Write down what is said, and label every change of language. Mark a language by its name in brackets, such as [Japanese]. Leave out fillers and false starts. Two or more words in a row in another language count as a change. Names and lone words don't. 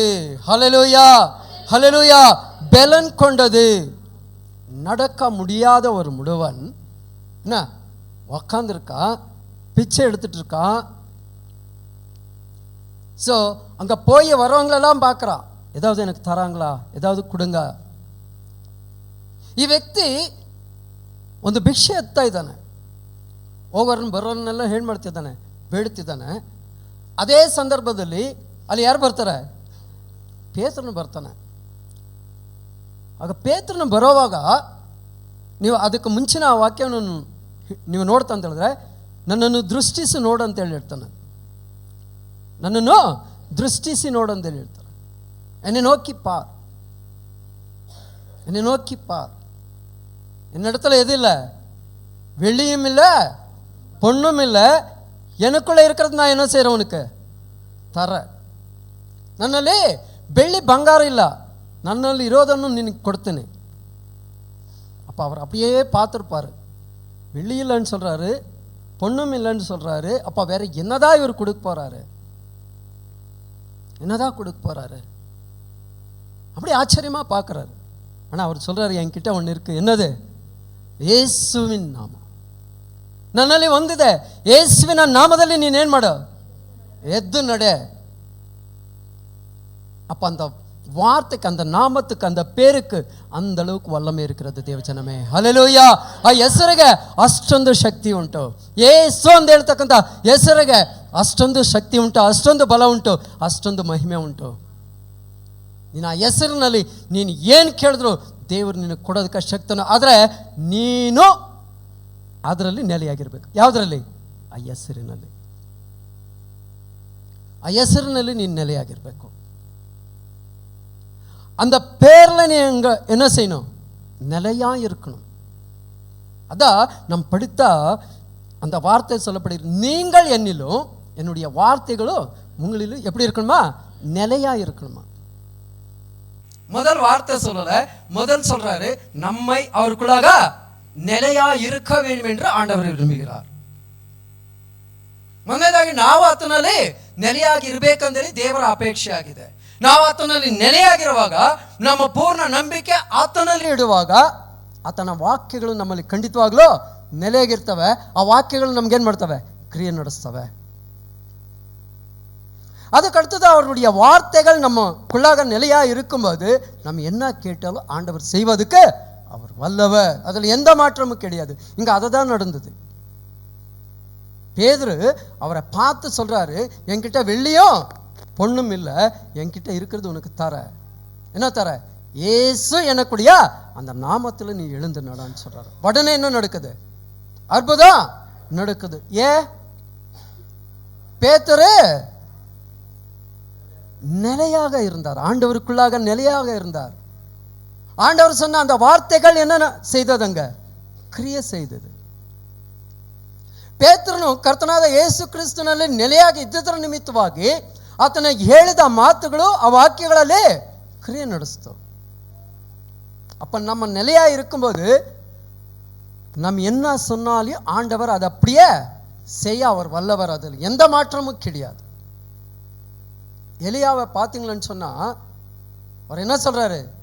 [Tamil] ஹல்லேலூயா, ஹல்லேலூயா. பலன் கொண்டது. நடக்க முடியாத ஒரு முடவன் என்ன உக்காந்துருக்கான், பிச்சை எடுத்துட்டு இருக்கான். ஸோ அங்கே போய் வரவங்களெல்லாம் பார்க்குறான், ஏதாவது எனக்கு தராங்களா, ஏதாவது கொடுங்க. [Kannada] ಈ ವ್ಯಕ್ತಿ ಒಂದು ಭಿಕ್ಷೆ ಎತ್ತಾ ಇದ್ದಾನೆ, ಹೋಗೋರನ್ನ ಬರೋರನ್ನೆಲ್ಲ ಏನು ಮಾಡ್ತಿದ್ದಾನೆ? ಬೇಡ್ತಿದ್ದಾನೆ. ಅದೇ ಸಂದರ್ಭದಲ್ಲಿ ಅಲ್ಲಿ ಯಾರು ಬರ್ತಾರೆ? ಪೇತ್ರನು ಬರ್ತಾನೆ. ಆಗ ಪೇತ್ರನು ಬರೋವಾಗ ನೀವು ಅದಕ್ಕೆ ಮುಂಚಿನ ಆ ವಾಕ್ಯವನ್ನು ನೀವು ನೋಡ್ತಾ ಅಂತ ಹೇಳಿದ್ರೆ, ನನ್ನನ್ನು ದೃಷ್ಟಿಸಿ ನೋಡು ಅಂತೇಳಿ ಹೇಳ್ತಾನೆ. ನನ್ನನ್ನು ದೃಷ್ಟಿಸಿ ನೋಡು ಅಂತೇಳಿ ಹೇಳ್ತಾನೆ. [Tamil] என்னை நோக்கி பார், என்னை நோக்கி பார். என்னிடத்துல எது இல்லை? வெள்ளியும் இல்லை, பொண்ணும் இல்லை, எனக்குள்ளே இருக்கிறது நான் என்ன செய்கிறேன்? உனக்கு தரேன். [Kannada] ನನ್ನಲ್ಲಿ ಬೆಳ್ಳಿ ಬಂಗಾರ ಇಲ್ಲ, ನನ್ನಲ್ಲಿ ಇರೋದನ್ನು ನಿನಗೆ ಕೊಡ್ತೇನೆ. [Tamil] அப்போ அவர் அப்படியே பார்த்துருப்பார். வெள்ளி இல்லைன்னு சொல்கிறாரு, பொண்ணும் இல்லைன்னு சொல்கிறாரு. அப்போ வேற என்னதான் இவர் கொடுக்க போகிறாரு? என்னதான் கொடுக்க போகிறாரு? அப்படி ஆச்சரியமாக பார்க்குறாரு. ஆனால் அவர் சொல்கிறாரு, என்கிட்ட ஒன்று இருக்குது. என்னது? [Kannada] ಯೇಸುವಿನ ನಾಮ ನನ್ನಲ್ಲಿ ಒಂದಿದೆ. ಯೇಸುವಿನ ನಾಮದಲ್ಲಿ ನೀನೇನು ಮಾಡು? ಎದ್ದು ನಡೆ. [Tamil] அப்போ அந்த வார்த்தைக்கு, அந்த நாமத்துக்கு, அந்த பேருக்கு அந்த அளவுக்கு ವಲ್ಲಮೆ இருக்கிறது ದೇವಜನಮೇ. [Kannada] ಹಲ್ಲೆಲೂಯಾ. ಆ ಹೆಸರಿಗೆ ಅಷ್ಟೊಂದು ಶಕ್ತಿ ಉಂಟು. ಯೇಸು ಅಂತ ಹೇಳ್ತಕ್ಕಂಥ ಹೆಸರಿಗೆ ಅಷ್ಟೊಂದು ಶಕ್ತಿ ಉಂಟು, ಅಷ್ಟೊಂದು ಬಲ ಉಂಟು, ಅಷ್ಟೊಂದು ಮಹಿಮೆ ಉಂಟು. ನೀನು ಆ ಹೆಸರಿನಲ್ಲಿ ನೀನು ಏನು ಕೇಳಿದ್ರು ದೇವರು ನಿನಗೆ ಕೊಡೋದಕ್ಕೆ ಶಕ್ತನು. ಆದರೆ ನೀನು ಅದರಲ್ಲಿ ನೆಲೆಯಾಗಿರ್ಬೇಕು. ಯಾವುದರಲ್ಲಿ? ಆ ಹೆಸರಿನಲ್ಲಿ. ಆ ಹೆಸರಿನಲ್ಲಿ ನೀನು ನೆಲೆಯಾಗಿರ್ಬೇಕು. [Tamil] அந்த பேர்ல நீ என்ன செய்யணும்? நிலையா இருக்கணும். அதான் நம் படித்த அந்த வார்த்தை சொல்லப்படுகிறது, நீங்கள் என்னிலும் என்னுடைய வார்த்தைகளும் உங்களிலும் எப்படி இருக்கணுமா? நிலையா இருக்கணுமா. முதல் வார்த்தை சொல்லல, முதல் சொல்றாரு நம்மை அவருக்குள்ளாக ನೆಲೆಯಾ இருக்க வேண்டும் என்று ஆண்டவர் விரும்புகிறார். [Kannada] ಮೊದಲನೇದಾಗಿ ನಾವು ಆತನಲ್ಲಿ ನೆಲೆಯಾಗಿ ಇರಬೇಕಂದ್ರೆ ದೇವರ ಅಪೇಕ್ಷೆ ಆಗಿದೆ. ನಾವು ಆತನಲ್ಲಿ ನೆಲೆಯಾಗಿರುವಾಗ, ನಮ್ಮ ಪೂರ್ಣ ನಂಬಿಕೆ ಆತನಲ್ಲಿ ಇಡುವಾಗ, ಆತನ ವಾಕ್ಯಗಳು ನಮ್ಮಲ್ಲಿ ಖಂಡಿತವಾಗ್ಲೂ ನೆಲೆಯಾಗಿರ್ತವೆ. ಆ ವಾಕ್ಯಗಳು ನಮ್ಗೇನು ಮಾಡ್ತವೆ? ಕ್ರಿಯೆ ನಡೆಸ್ತವೆ. [Tamil] அதுக்கடுத்தது அவருடைய வார்த்தைகள் நமக்குள்ளாக நிலையா இருக்கும்போது நம்ம என்ன கேட்டாலும் ஆண்டவர் செய்வதுக்கு அவர் வல்லவர். அதில் எந்த மாற்றமும் கிடையாது. இங்கே அதை தான் நடந்தது. பேதுரு அவரை பார்த்து சொல்றாரு, என்கிட்ட வெள்ளியும் பொண்ணும் இல்லை, என்கிட்ட இருக்கிறது உனக்கு தர. என்ன தர? ஏசு எனக்குடைய அந்த நாமத்தில் நீ எழுந்து நடான்னு சொல்றாரு. உடனே என்ன நடக்குது? அற்புதம் நடக்குது. பேதுரு நிலையாக இருந்தார், ஆண்டவருக்குள்ளாக நிலையாக இருந்தார். ஆண்டவர் சொன்ன அந்த வார்த்தைகள் என்ன செய்ததுங்க? ಕ್ರಿಯೆ செய்தது. [Kannada] ಪೇತ್ರನು ಕರ್ತನಾದ ಯೇಸು ಕ್ರಿಸ್ತನಲ್ಲಿ ನೆಲೆಯಾಗಿ ಇದ್ದದರ ನಿಮಿತ್ತವಾಗಿ ಆತನ ಹೇಳಿದ ಮಾತುಗಳು ಆ ವಾಕ್ಯಗಳಲ್ಲಿ ಕ್ರಿಯೆ ನಡೆಸ್ತವೆ. [Tamil] அப்ப நம்ம நிலையா இருக்கும்போது நம்ம என்ன சொன்னாலும் ஆண்டவர் அதை அப்படியே செய்ய அவர் வல்லவர். அதில் எந்த மாற்றமும் கிடையாது. எலியாவை பார்த்தீங்களன்னு சொன்னா அவர் என்ன சொல்றாரு?